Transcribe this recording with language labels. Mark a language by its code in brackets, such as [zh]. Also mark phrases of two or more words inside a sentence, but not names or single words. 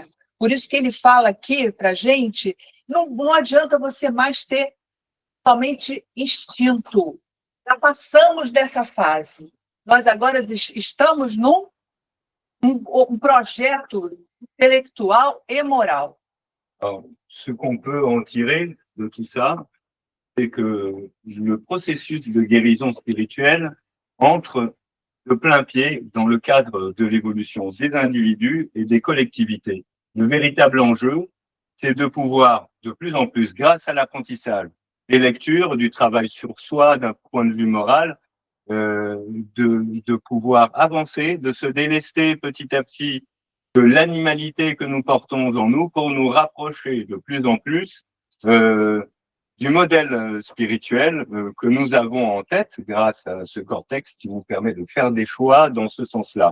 [pt] Por isso que ele fala aqui para a gente, não adianta você mais ter somente instinto. Já passamos dessa fase. Nós agora estamos num projeto intelectual e moral. [fr] Alors, ce qu'on peut en tirer de tout ça, c'est que le processus de guérison spirituelle entre de plein pied dans le cadre de l'évolution des individus et des collectivités. Le véritable enjeu, c'est de pouvoir de plus en plus, grâce à l'apprentissage, des lectures, du travail sur soi d'un point de vue moral, de pouvoir avancer, de se délester petit à petit de l'animalité que nous portons en nous pour nous rapprocher de plus en plus du modèle spirituel que nous avons en tête grâce à ce cortex qui vous permet de faire des choix dans ce sens-là.